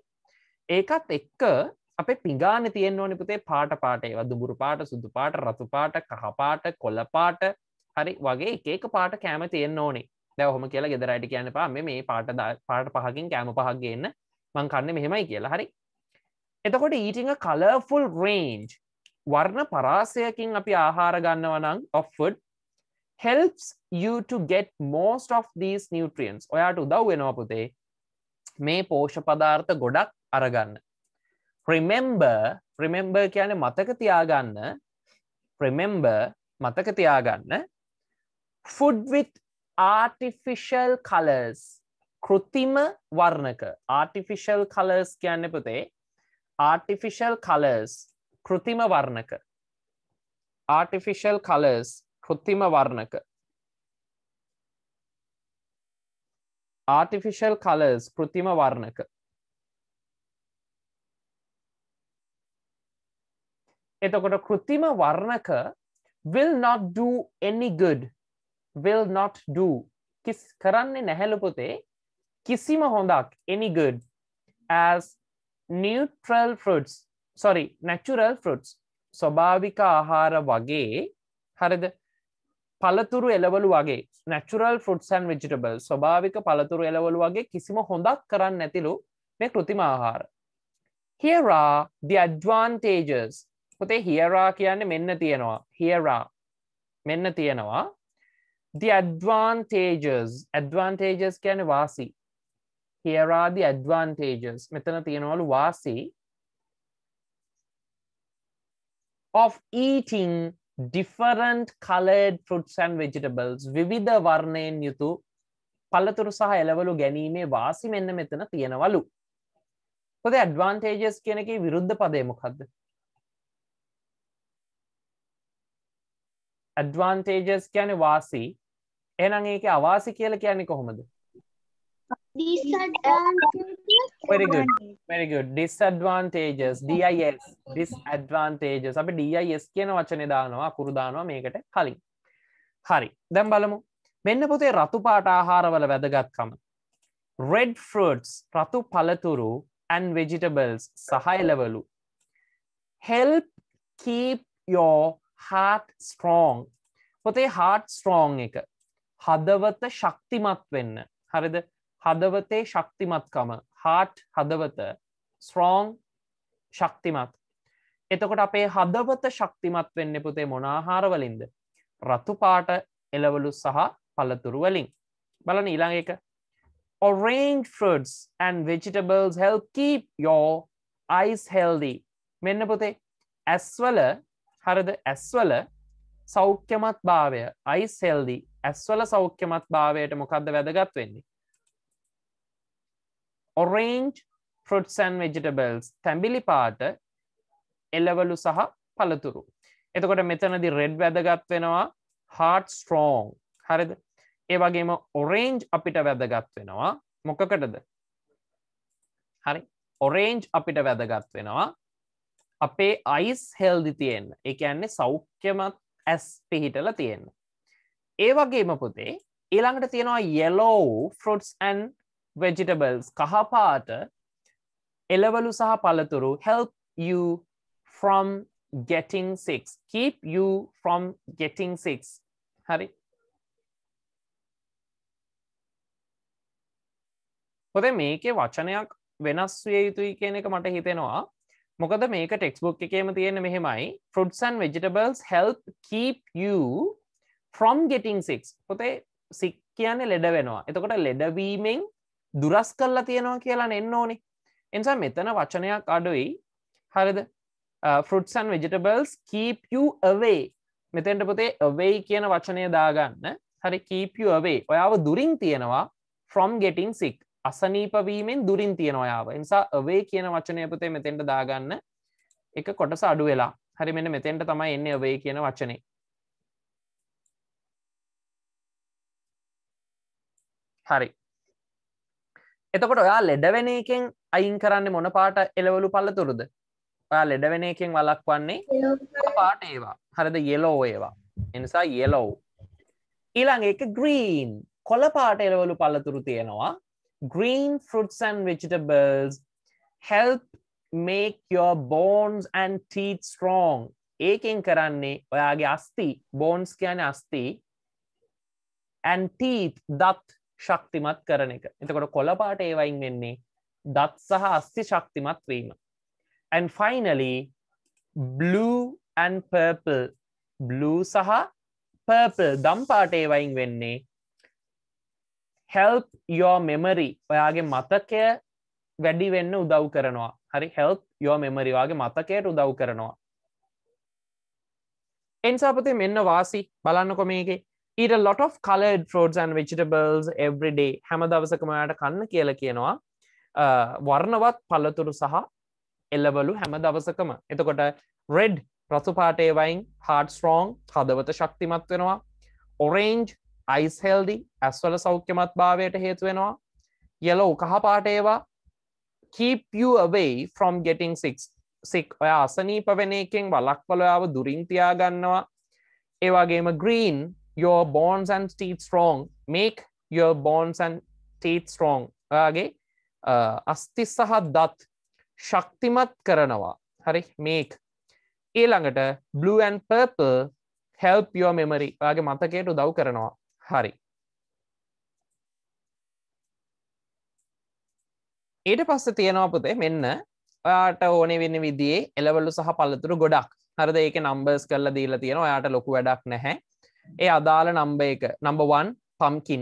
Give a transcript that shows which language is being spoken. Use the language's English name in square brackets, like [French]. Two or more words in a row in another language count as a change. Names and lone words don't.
[Sinhala] ඒකත් එක්ක අපේ පිඟානේ තියෙන්න ඕනේ පුතේ පාට ඒවා දුඹුරු පාට, සුදු පාට, රතු පාට, කහ පාට, කොළ පාට හරි වගේ එක පාට කෑම තියෙන්න ඕනේ. දැන් ඔහොම කියලා ගෙදර අයට කියන්න එපා මේ පාට පහකින් කෑම පහක් ගේන්න මං කන්නේ මෙහෙමයි කියලා. හරි. එතකොට [English] eating a colorful range [Sinhala] වර්ණ පරාසයකින් අපි ආහාර ගන්නවා නම් [English] of food helps you to get most of these nutrients. [Sinhala] ඔයාට උදව් වෙනවා පුතේ මේ පෝෂක පදාර්ථ ගොඩක් අරගන්න. remember කියන්නේ මතක තියාගන්න. remember මතක තියාගන්න. [English] food with artificial colors [Sinhala] කෘත්‍රිම වර්ණක. [English] artificial colors [Sinhala] කියන්නේ පුතේ [English] artificial colors [Sinhala] කෘත්‍රිම වර්ණක. [English] artificial colors [Sinhala] කෘත්‍රිම වර්ණක. [English] artificial colors [Sinhala] කෘත්‍රිම වර්ණක. එතකොට කෘත්‍රිම වර්ණක [English] will not do any good. will not do [Sinhala] කරන්නේ නැහැලු පුතේ කිසිම හොඳක් [English] any good as natural fruits [Sinhala] ස්වභාවික ආහාර වගේ හරිද පළතුරු එළවලු වගේ [English] natural fruits and vegetables [Sinhala] ස්වභාවික පළතුරු එළවලු වගේ කිසිම හොඳක් කරන්නේ නැතිලු මේ කෘත්‍රිම ආහාර. [English] Here are the advantages. [Sinhala] පුතේ [English] here are [Sinhala] කියන්නේ මෙන්න තියෙනවා. [English] here are [Sinhala] මෙන්න තියෙනවා. [English] The advantages [Sinhala] කියන්නේ වාසි. [English] Here are the advantages. [Sinhala] මෙතන තියෙනවලු වාසි [English] of eating different colored fruits and vegetables. [Sinhala] විවිධ වර්ණයෙන් යුතු පළතුරු සහ එළවලු ගැනීමේ වාසි මෙන්න මෙතන තියෙනවලු. පුතේ advantages කියන එකේ විරුද්ධ පදය මොකක්ද? advantages කියන්නේ වාසි. එහෙනම් ඒකේ අවාසි කියලා කියන්නේ කොහොමද? [English] very good disadvantages disadvantages [Sinhala] අපි dis කියන වචනේ දානවා අකුරු දානවා මේකට කලින්. හරි. දැන් බලමු. මෙන්න පුතේ රතු පාට ආහාරවල වැදගත්කම. [English] red fruits [Sinhala] රතු පළතුරු [English] and vegetables [Sinhala] සහ එළවලු [English] help keep your heart strong. [Sinhala] පුතේ [English] heart strong [Sinhala] එක හදවත ශක්තිමත් වෙන්න. හරිද? හදවතේ ශක්තිමත්කම heart හදවත strong ශක්තිමත්. එතකොට අපේ හදවත ශක්තිමත් වෙන්නේ පුතේ මොන ආහාර වලින්ද? රතු පාට එළවලු සහ පළතුරු වලින්. බලන්න ඊළඟ එක. [English] Orange fruits and vegetables help keep your eyes healthy. [Sinhala] මෙන්න පුතේ ඇස්වල හරිද? ඇස්වල සෞඛ්‍යමත් භාවය [English] eyes healthy. [Sinhala] ඇස්වල සෞඛ්‍යමත් භාවයට මොකද්ද වැදගත් වෙන්නේ? [English] orange fruits and vegetables [Sinhala] තැඹිලි පාට එළවලු සහ පළතුරු. එතකොට මෙතනදී red වැදගත් වෙනවා [English] heart strong. [Sinhala] හරිද? ඒ වගේම orange අපිට වැදගත් වෙනවා මොකකටද? හරි. orange අපිට වැදගත් වෙනවා අපේ [English] eyes healthy [Sinhala] තියෙන්න. ඒ කියන්නේ සෞඛ්‍යමත් ඇස් පිහිටලා තියෙන්න. ඒ වගේම පුතේ ඊළඟට තියෙනවා [English] yellow fruits and vegetables. [Sinhala] කහ පාට එළවලු සහ පළතුරු [English] help you from getting sick. Keep you from getting sick. [Sinhala] හරි. පොතේ මේකේ වචනයක් වෙනස් විය යුතුයි කියන එක මට හිතෙනවා. මොකද මේක [English] text book [Sinhala] එකේම තියෙන්නේ මෙහෙමයි. [English] Fruits and vegetables help keep you from getting sick. [Sinhala] පොතේ sick කියන්නේ ලෙඩ වෙනවා. එතකොට ලෙඩවීමෙන් දුරස් කරලා තියනවා කියලා නෙන්න ඕනේ. එනිසා මෙතන වචනයක් අඩුයි. හරිද? [English] Fruits and vegetables keep you away. [Sinhala] මෙතෙන්ට පොතේ away කියන වචනය දාගන්න. හරි, [English] keep you away. [Sinhala] ඔයාව දුරින් තියනවා [English] from getting sick. [Sinhala] අසනීප වීමෙන් දුරින් තියනවා ඔයාව. ඒ නිසා away කියන වචනය පොතේ මෙතෙන්ට දාගන්න. එක කොටස අඩු වෙලා. හරි, මෙන්න මෙතෙන්ට තමයි එන්නේ away කියන වචනේ. හරි. එතකොට ඔයා ලෙඩ වෙන එකෙන් අයින් කරන්නේ මොන පාට එළවලු පළතුරුද? ඔයා ලෙඩ වෙන එකෙන් වළක්වන්නේ කොළ පාට ඒවා. හරිද? yellow ඒවා. ඒ නිසා yellow. ඊළඟ එක green. කොළ පාට එළවලු පළතුරු තියෙනවා. [English] Green fruits and vegetables help make your bones and teeth strong. [Sinhala] ඒකෙන් කරන්නේ ඔයාගේ අස්ථි, bones කියන්නේ අස්ථි, [English] and teeth [Sinhala] දත් ශක්තිමත් කරන එක. එතකොට කොළ පාට ඒවයින් වෙන්නේ දත් සහ අස්ථි ශක්තිමත් වීම. [English] And finally blue and purple. [Sinhala] blue සහ purple දම් පාට ඒවයින් වෙන්නේ [English] help your memory. [Sinhala] ඔයාගේ මතකය වැඩි වෙන්න උදව් කරනවා. හරි, [English] help your memory. [Sinhala] ඔයාගේ මතකයට උදව් කරනවා. එනිසා පුතේ මෙන්න වාසි බලන්නකො මේකේ. [English] Eat a lot of colored fruits and vegetables every day. [Sinhala] හැම දවසකම ඔයාට කන්න කියලා කියනවා. වර්ණවත් පළතුරු සහ එළවලු හැම දවසකම. එතකොට red රතු පාට ඒවයින් [English] heart strong [Sinhala] හදවත ශක්තිමත් වෙනවා. [English] orange eyes healthy [Sinhala] ඇස්වල සෞඛ්‍යමත් භාවයට හේතු වෙනවා. [English] yellow [Sinhala] කහ පාට ඒවා [English] keep you away from getting sick. [Sinhala] ඔයා අසනීප වෙන එකෙන් වළක්වලා ඔයාව දුරින් තියා ගන්නවා. ඒ වගේම [English] green your bones and teeth strong. make your bones and teeth strong. [Sinhala] ඔයාගේ අස්ථි සහ දත් ශක්තිමත් කරනවා. [English] හරි, make. ඊළඟට blue and purple help your memory. [Sinhala] ඔයාගේ මතකයට උදව් කරනවා. හරි. ඊට පස්සේ තියෙනවා පුතේ මෙන්න ඔයාට ඕනේ වෙන විදිහේ එළවලු සහ පළතුරු ගොඩක්. හරිද? ඒකේ numbers කරලා දීලා තියෙනවා. ඔයාට ලොකු වැඩක් නැහැ. ඒ අදාළ number එක number 1 pumpkin.